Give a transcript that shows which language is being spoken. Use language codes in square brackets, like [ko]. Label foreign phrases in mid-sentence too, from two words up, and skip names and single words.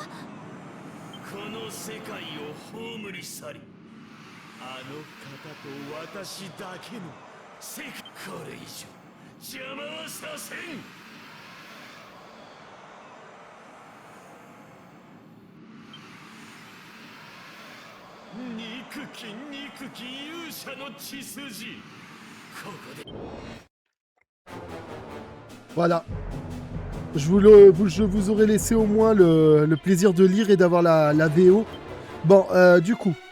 [ja] この世界を葬り去り、あの方と私だけの世界、これ以上邪魔はさせん。憎き憎き勇者の血筋、ここで [fr] Voilà. Je vous aurais laissé au moins le plaisir de lire et d'avoir la VO. Bon, du coup.